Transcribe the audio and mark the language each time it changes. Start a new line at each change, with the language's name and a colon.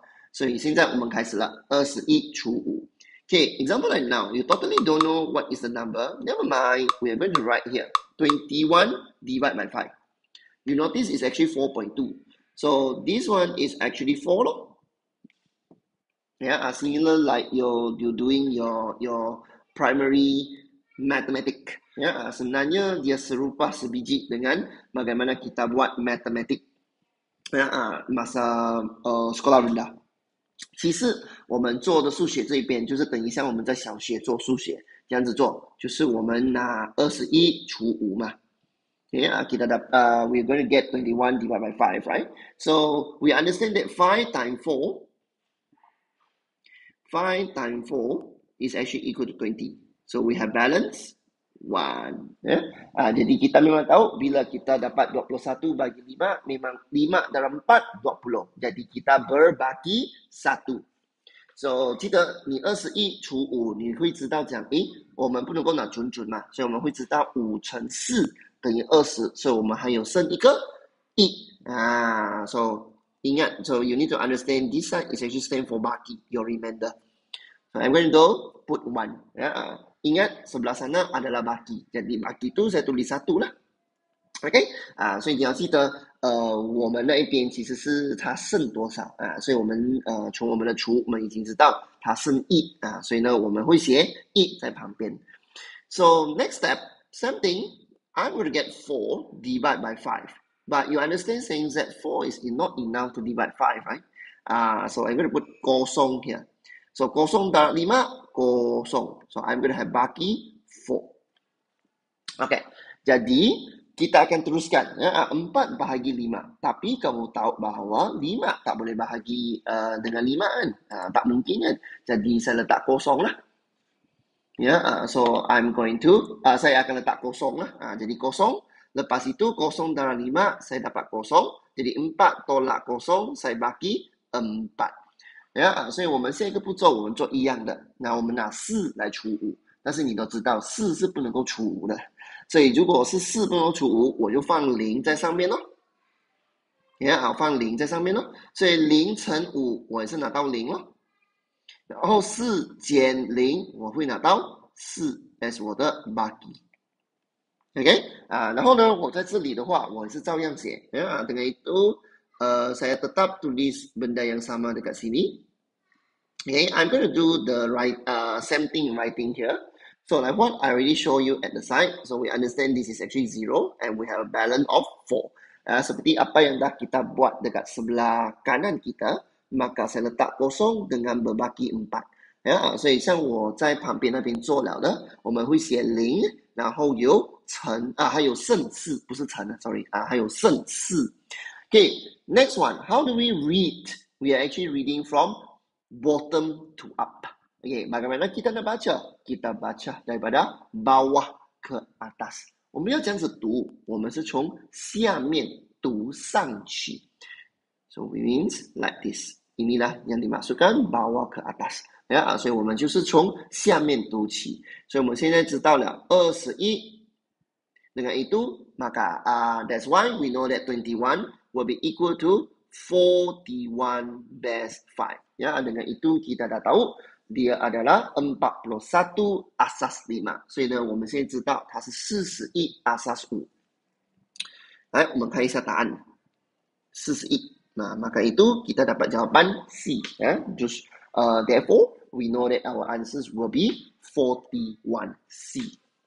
Chinese: 所以现在我们开始了21除5。
English: Okay, example like now, you totally don't know what is the number. Never mind, we are going to write here. 21 divide by 5. You notice it's actually 4.2. So this one is actually 4 lor. Similar like you're doing your primary mathematics.
Malay: Sebenarnya dia serupa sebiji dengan bagaimana kita buat matematik masa sekolah rendah。
Chinese: 其实我们做的数学这一边就是等于像我们在小学做数学这样子做，就是我们拿21除5嘛。
English: kita we're going to get 21 divided by 5, right? So we understand that 5 times 4 is actually equal to 20. So we have balance 1.
Malay: Jadi kita memang tahu bila kita dapat 21 bagi 5, memang 5 dalam 4, 20. Jadi kita berbagi 1.
Chinese: So 记得你21除5，你会知道讲，我们不能够拿准嘛，所以我们会知道5乘4等于20，所以我们还有剩一个1。
English: So ingat, so you need to understand this side is actually stand for baki, your remainder. So I'm going to go put 1.
Malay: Ingat sebelah sana adalah baki. Jadi baki tu saya tulis 1 lah.
Chinese: OK， 所以你要记得，我们那一边其实是它剩多少所以我们从我们的除，我们已经知道它剩1所以呢我们会写1在旁边。
English: So next step, same thing. I'm going to get 4 divided by 5. But you understand saying that 4 is not enough to divide 5, right? So I'm going to put kosong here. So
Malay: kosong darab 5, kosong.
English: So I'm going to have baki 4.
Malay: Okay, jadi kita akan teruskan 4 bahagi 5. Tapi kamu tahu bahawa 5 tak boleh bahagi dengan 5 kan? Tak mungkin kan? Jadi saya letak kosong lah.
English: So I'm going to,
Malay: saya akan letak kosong lah. Jadi kosong. Lepas itu kosong darab 5, saya dapat kosong. Jadi 4 tolak kosong, saya bagi 4。
Chinese: 所以我们下一个步骤我们做一样的。那我们拿4来除5。但是你都知道4是不能够除5的。所以如果是4不能除5，我就放0在上面咯。放0在上面咯。所以0乘5我也是拿到0咯。然后4减0我会拿到4 as 我的 baki。OK， 然后呢，我在这里的话，我是照样写。
Malay: dengan itu, saya tetap tulis benda yang sama dekat sini.
English: Okay, I'm going to do the same thing writing here. So like what I already show you at the side. So we understand this is actually 0 and we have a balance of 4.
Malay: Seperti apa yang dah kita buat dekat sebelah kanan kita, maka saya letak kosong dengan berbagi 4。
Chinese: 所以像我在旁边那边做了的，我们会写0，然后有乘还有剩4，不是乘，sorry 还有剩4。
English: Okay, next one. How do we read? We are actually reading from bottom to up.
Malay: Okay, bagaimana kita nak baca? Kita baca daripada bawah ke atas.
Chinese: 我们要这样子读，我们是从下面读上去。
English: So it means like this.
Malay: Inilah yang dimaksudkan bawah ke atas.
Chinese: 所以我们就是从下面读起。所以我们现在知道了21。
Malay: Dengan itu, maka
English: that's why we know that 21 will be equal to 41 base 5.
Malay: Ya, dengan itu kita dah tahu dia adalah 41 asas 5.
Chinese: 所以呢，我们现在知道它是41 asas 5。来，我们看一下答案，41。
Malay: Nah, maka itu kita dapat jawapan C. Ya.
English: Just, therefore, we know that our answers will be 41C.